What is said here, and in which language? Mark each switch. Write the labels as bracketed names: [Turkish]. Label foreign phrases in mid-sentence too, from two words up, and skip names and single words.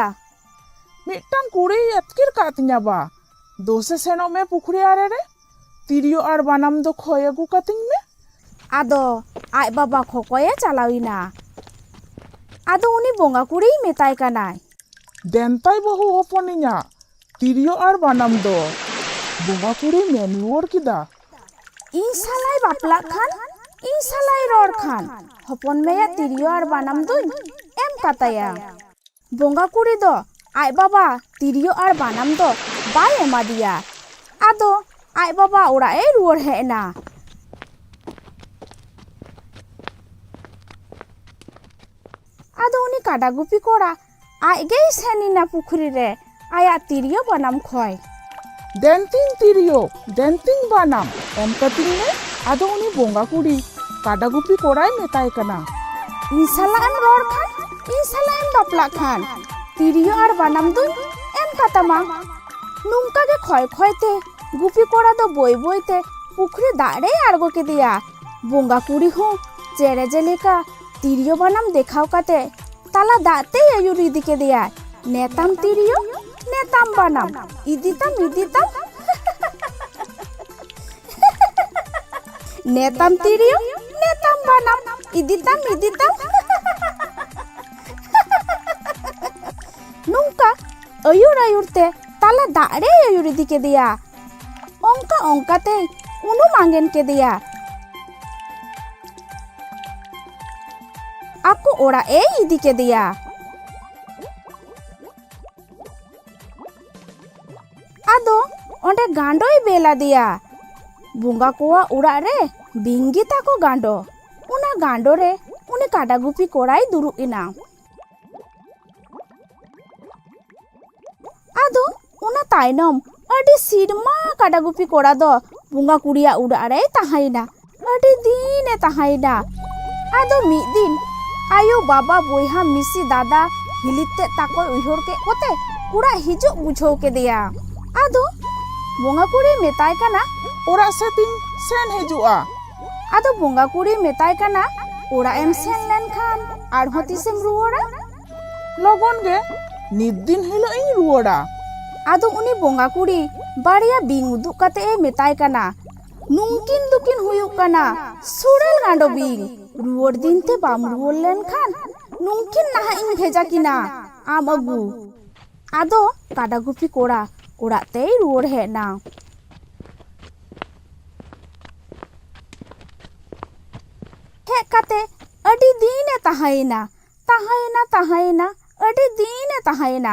[Santali] मिट्टांग कुड़ी एतकिर कातिnya बा दोसे सेनो में पुखरी आरे रे तिरियो और बानाम दो खोय अगु कातिंग में। आदो आय बाबा खोकोये चलाविना। आदो उनी बोंगा कुड़ी मेताय कनाय, देनताय बहु होपनिया तिरियो और बानाम दो बोंगा कुड़ी मेन रुआर किदा। इन सालाय बापला खान इन सालाय रोड खान हपन मेया तिरियो और बानाम दो एम काताया। बोंगा कुड़ी दो आय बाबा तिरियो और बानाम दो बाय एमा दिया। आदो आय बाबा ओड़ा ए रुआर हेना। आदो उनी काडा गुपी कोड़ा आय गेई सेनिना पुखरी रे आया तिरियो बानाम खोय। देनतिंग तिरियो देनतिंग बानाम एम कातिंग में आदो उनी बोंगा कुड़ी काडा गुपी कोड़ाय मेताय कना। इन साला एम रोड खान इन साला एम बापला खान तिरियो और बानाम दो एम कातामा। नुंका के खोय खोयते गुपी कोड़ा दो बोई बोईते पुखरी दाड़े आड़गो के दिया। बोंगा कुड़ी हो चेरे जेलेका तिरियो बानाम देखाव काते ताला दाते आयुर इदी के दिया। नेताम तिरियो नेताम बानाम इदिताम इदिताम नेताम तिरियो नेताम बानाम इदिताम इदिताम नुंका आयुर आयुरते ताला दाड़े आयुर इदी के दिया। ओंका ओंकाते उनु मांगेन के दिया। आपको ओड़ा ए इदी के दिया। आदो ओंडे गांडोई बेला दिया। बुंगा कोआ उड़ा रे बिंगी ताको गांडो उना गांडो रे उनी काडा गुपी कोड़ाई दुरु इना। आदो उना तायनम अडी सिरमा काडा गुपी कोड़ा दो बुंगा कुड़िया उड़ा रे ताहाइना अडी दीने ताहाइना। आदो मी दिन आयो बाबा बोयहा मिसी दादा हिलिते ताको उइहोर के कोते उड़ा हिजो बुझो के दिया। आदो बोंगा कुड़ी मेताय कना ओड़ा सेतिंग सेन हिजुआ। आदो बोंगा कुड़ी मेताय कना ओड़ा एम सेन लेन खान आरहो तिसेम रुआड़ा लगन गे नित दिन हिलो इन रुआड़ा। आदो उनी बोंगा कुड़ी बाड़िया बिंग उदुक काते ए मेताय कना नुंकिन दुकिन हुयुक कना सुरेल गांडो बिंग रुआड़ दिन ते बाम रुआड़ लेन खान नुंकिन नाहा इन भेजा किना आम अगु। आदो काडा गुपी कोड़ा ओड़ाते रुआड़ हेना। हेज काते अडी दीने ताहायना ताहायना ताहायना अडी दीने ताहायना।